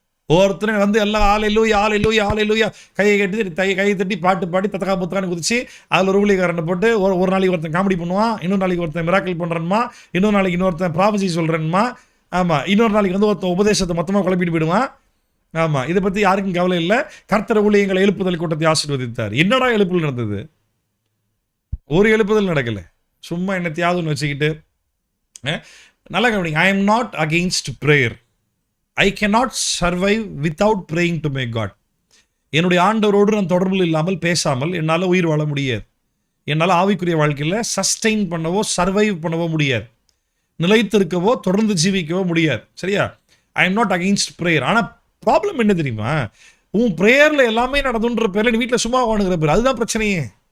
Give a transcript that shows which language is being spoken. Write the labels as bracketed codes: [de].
[ta] ஒவ்வொருத்தரும் வந்து எல்லாம் ஆலையிலூயா கையை கட்டி கையை தட்டி பாட்டு பாடி தத்தக்கா புத்தகான்னு குதிச்சு அதில் ஒரு ஊழியக்காரனை போட்டு ஒரு நாளைக்கு ஒருத்தன் காமெடி பண்ணுவான், இன்னொரு நாளைக்கு ஒருத்தன் மிராக்கிள் பண்ணுறேன்மா, இன்னொரு நாளைக்கு இன்னொருத்தன் ப்ராபசி சொல்கிறேன்மா, இன்னொரு நாளைக்கு வந்து ஒருத்தன் உபதேசத்தை மொத்தமாக குழப்பிட்டு போயிடுவான். இதை பற்றி யாருக்கும் கவலை இல்லை. கர்த்தர் ஊழியங்களை எழுப்புதல் கூட்டத்தை ஆசீர்வதித்தார். என்னடா எழுப்புதல் நடந்தது? ஒரு எழுப்புதல் நடக்கலை, சும்மா என்னத்தையாவது வச்சுக்கிட்டு. நல்லா கவனிங்க, [en] I am not against prayer. I cannot survive without praying to my God. [ta] என்னுடைய ஆண்டவரோடு நான் தொடர்பில் இல்லாமல் பேசாமல் என்னால் உயிர் வாழ முடியாது. என்னால் ஆவிக்குரிய வாழ்க்கையில் சஸ்டெயின் பண்ணவோ சர்வைவ் பண்ணவோ முடியாது, நிலைத்திருக்கவோ தொடர்ந்து ஜீவிக்கவோ முடியாது. சரியா? [en] I am not against prayer. [ta] ஆனால் ப்ராப்ளம் என்ன தெரியுமா? உன் ப்ரேயரில் எல்லாமே நடந்துன்ற பேரில் நீ வீட்டில் சும்மா வாணுங்கிற பேர், அதுதான் பிரச்சனையே.